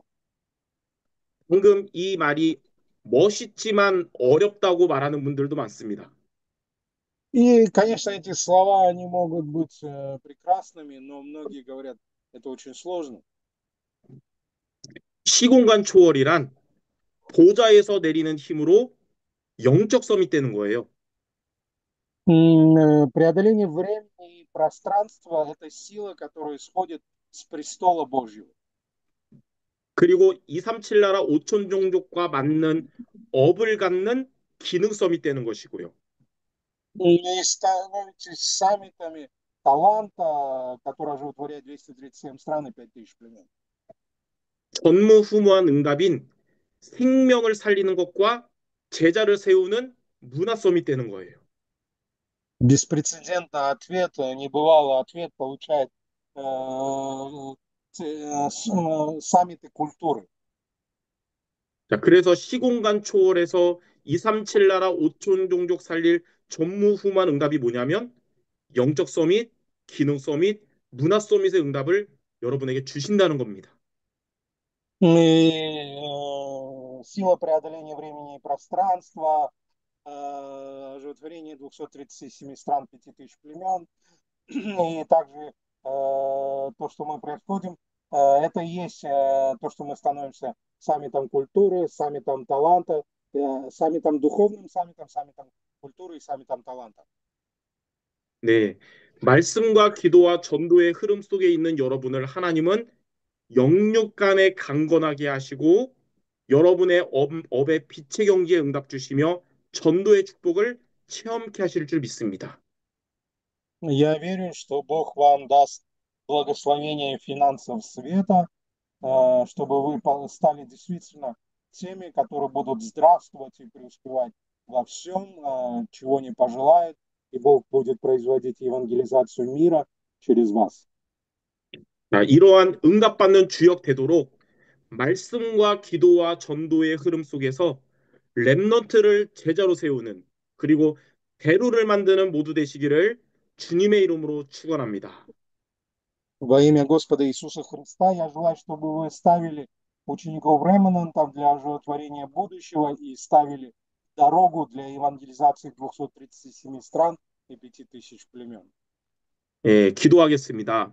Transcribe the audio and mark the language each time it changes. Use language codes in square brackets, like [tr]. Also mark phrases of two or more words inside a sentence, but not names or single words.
[ko] 방금 이 말이 멋있지만 어렵다고 말하는 분들도 많습니다. [ru] И, конечно, эти слова, они могут быть прекрасными, но многие говорят, это очень сложно. [ko] 시공간 초월이란 보좌에서 내리는 힘으로 영적 썸이 되는 거예요. [ru] Преодоление времени и пространства– это сила, которая исходит с престола Божьего. [ko] 그리고 237 나라 5천 종족과 맞는 업을 갖는 기능성이 되는 것이고요. [ru] И становитесь саммитами таланта, который оживотворяет 237 стран и 5000 племен. [ko] 전무후무한 응답인 생명을 살리는 것과 제자를 세우는 문화성이 되는 거예요. [ru] Беспрецедентный ответ, небывалый ответ получает саммиты культуры. [ko] 자, 그래서 시공간 초월에서 237 나라 5천 종족 살릴 전무후무한 응답이 뭐냐면 영적 서밋, 기능 서밋, 문화 서밋의 응답을 여러분에게 주신다는 겁니다. [ru] И сила преодоления времени и пространства, оживотворение 237 стран, 5000 племен, и также то, что мы происходим, это и есть то, что мы становимся саммитом культуры, саммитом таланта, саммитом духовным, саммитом культуры и саммитом таланта. [ko] 네, 말씀과 기도와 전도의 흐름 속에 있는 여러분을 하나님은 영육간에 강건하게 하시고 여러분의 업의 빛의 경지에 응답 주시며 전도의 축복을 체험케 하실 줄 믿습니다. [ru] Я верю, что Бог вам даст благословение финансов света, чтобы вы стали действительно теми, которые будут здравствовать и преуспевать во всем, чего не пожелают, и Бог будет производить евангелизацию мира через вас. [ko] 이러한 응답받는 주역 되도록 말씀과 기도와 전도의 흐름 속에서 렘넌트를 제자로 세우는 그리고 대로를 만드는 모두 되시기를 주님의 이름으로 축원합니다. [ru] Во имя Господа Иисуса Христа я желаю, чтобы вы ставили учеников ремнантов для оживотворения будущего и ставили дорогу для евангелизации 237 стран и 5000 племен. [ko] 예, 기도하겠습니다.